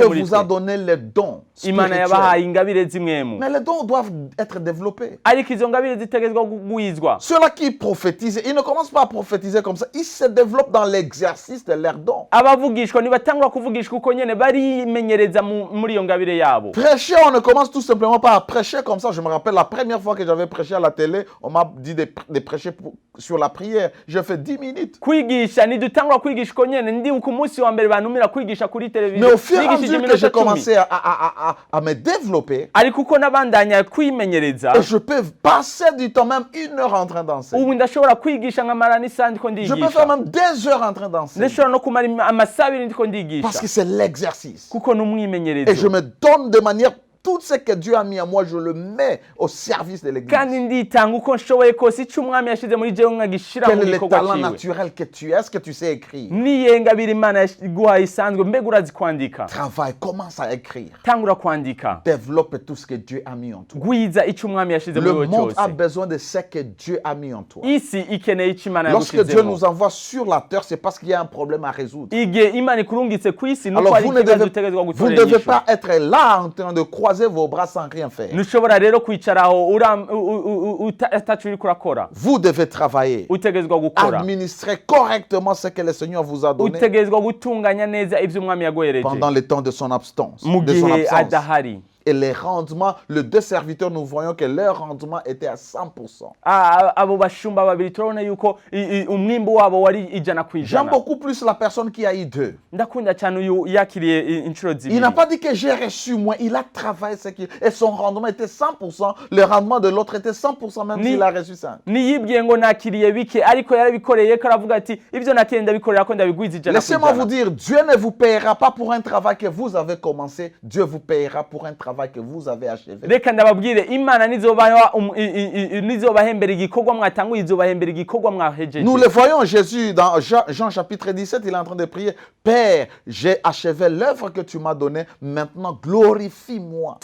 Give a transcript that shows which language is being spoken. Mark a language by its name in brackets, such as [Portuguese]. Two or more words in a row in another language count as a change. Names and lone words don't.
[French] Dieu [Rundi] muri [French] vous a [Rundi] twe. [French] donné les dons [Rundi] Imana [French] spirituels. [Rundi] yabahaye ingabire zimwemu. [French] Mais les dons doivent être développés. [Rundi] Ariko izo ngabire zitegezwa kugwizwa. [French] Ceux-là qui prophétisent, ils ne commencent pas à prophétiser comme ça. Ils se développent dans l'exercice de leurs dons. [Rundi] Abavuga abigishwa nibatangura kuvugishwa uko nyene barimenyereza muri iyo ngabire yabo. [French] Prêcher, on ne commence tout simplement pas à prêcher comme ça. Je me rappelle la première fois que j'avais prêché à la télé, on m'a dit de prêcher sur la prière. J'ai fait 10 minutes. [Rundi] Kwigisha nidutangura kwigisha uko nyene ndi ku munsi wa mbere bantumira kwigisha kuri televiziyo. [French] Mais au fur et à mesure que j'ai commencé à me développer, [Rundi] ariko uko nabandanya kwimenyereza, [French] et je peux passer du temps, même 1 heure en train d'enseigner. [Rundi] ubu ndashobora kwigisha nkamara n'isaha ndiko [French] Je peux [Rundi] ndigisha. [French] faire même 2 heures en train d'enseigner. [Rundi] ndashobora no kumara amasaha abiri ndiko ndigisha. [French] Parce que c'est l'exercice. [Rundi] kuko [French] Et je [Rundi] n'umwimenyerezo. [French] me donne de manière, tout ce que Dieu a mis à moi, je le mets au service de l'église. [Rundi] kandi nditanga uko nshoboye kose icyo umwami yashize muri jewe nkagishira [French] Quel [Rundi] mu [French] est le [Rundi] gikorwa [French] talent [Rundi] ciwe. [French] naturel que tu as? Est-ce que tu sais écrire? [Rundi] niye ngabire Imana yaguhaye isanzwe, mbega urazi kwandika? [French] Travaille, commence à écrire. [Rundi] tangura kwandika, [French] Développe tout ce que Dieu a mis en toi. [Rundi] gwiza icyo umwami yashize muri [French] Le [Rundi] wowe [French] monde a [Rundi] cyose. [French] besoin de ce que Dieu a mis en toi. [Rundi] isi ikeneye icyo Imana [French] Lorsque Dieu [Rundi] yagushizemo. [French] nous envoie sur la terre, c'est parce qu'il y a un problème à résoudre. [Rundi] igihe Imana ikurungitse ku isi nuko [French] Alors [Rundi] hari ikibazo utegerezwa [French] vous ne [Rundi] gutorera [French] devez [Rundi] inyishu. [French] pas être là en train de croiser vos bras sans rien faire. [Rundi] ntushobora rero kwicaraho utacu uriko urakora. [French] Vous devez travailler, [Rundi] utegerezwa gukora, [French] administrer correctement ce que le Seigneur vous a donné [Rundi] utegerezwa gutunganya neza ibyo umwami yaguhereje [French] pendant le temps de son absence. [Rundi] mu [French] De son [Rundi] gihe [French] absence. [Rundi] adahari. [French] Et les rendements, les 2 serviteurs, nous voyons que leur rendement était à 100%. [Rundi] abo bashumba babiri turabona yuko umwimbu wabo wari ijana ku [French] J'aime [Rundi] ijana. [French] beaucoup plus la personne qui a eu 2. [Rundi] ndakunda cyane uyu yakiriye inshuro [French] Il [Rundi] zibiri. [French] n'a pas dit que j'ai reçu moins, il a travaillé ce qu'il... Et son rendement était 100%, le rendement de l'autre était 100% même s'il a reçu 5. [Rundi] niyibwiye ngo nakiriye bike ariko yarabikoreye ko aravuga ati ibyo nakiriye ndabikorera ko ndabigwiza ijana ku [French] Laissez-moi vous [Rundi] ijana. [French] dire, Dieu ne vous payera pas pour un travail que vous avez commencé, Dieu vous payera pour un travail que vous avez achevé. [Rundi] reka ndababwire Imana nizobahembera igikorwa mwatanguye, izobahembera igikorwa mwahejeje. [French] Nous le voyons, Jésus, dans Jean chapitre 17, il est en train de prier, Père, j'ai achevé l'œuvre que tu m'as donnée, maintenant glorifie-moi.